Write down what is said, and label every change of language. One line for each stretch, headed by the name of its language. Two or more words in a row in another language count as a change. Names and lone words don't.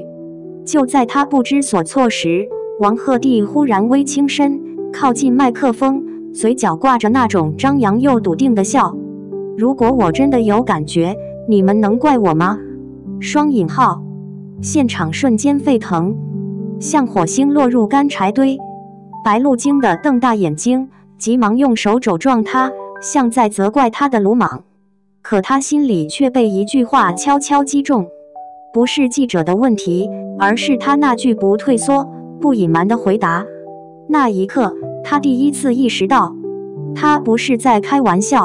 Chinese: 就在他不知所措時，王鶴棣忽然微傾身，靠近麥克風，嘴角掛着那種張揚又篤定的笑。如果我真的有感覺，你們能怪我嗎？雙引號。現場瞬間沸騰，像火星落入乾柴堆。白鹿驚得瞪大眼睛，急忙用手肘撞他，像在責怪他的魯莽。可他心裡卻被一句話悄悄擊中：不是記者的問題，而是他那句不退縮、不隱瞞的回答。那一刻，他第一次意識到，他不是在開玩笑。